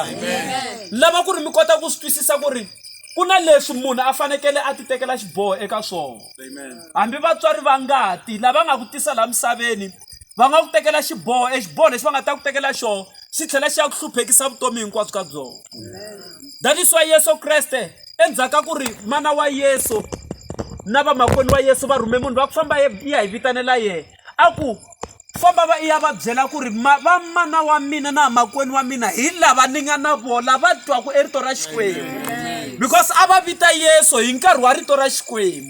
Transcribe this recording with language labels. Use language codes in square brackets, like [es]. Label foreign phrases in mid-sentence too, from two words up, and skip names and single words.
[ts] Lava ku ri mi kota ku swi twisisa ku ri ku na leswi munhu a fanekele a ti tekela xiboho eka swona. Hambi vatswari va ngati lava nga ku tisa laha misaveni va nga ku tekela xiboho, xiboho lexi va nga ta ku tekela xona xi tlhela xi ya ku hluphekisa vutomi hinkwabyo ka byona. [en] That is why [ts] Yesu Kreste endzhaku ku ri mana wa Yesu na vamakwenu wa Yesu va rhume munhu va ku famba ya hi vitanela yehe, a ku famba va iya va byela ku ri va mana wa mina na makwenu wa mina hi lava ni nga na vona va twaku rito ra Xikwembu, because a va vita Yesu hi nkarhi wa rito ra Xikwembu.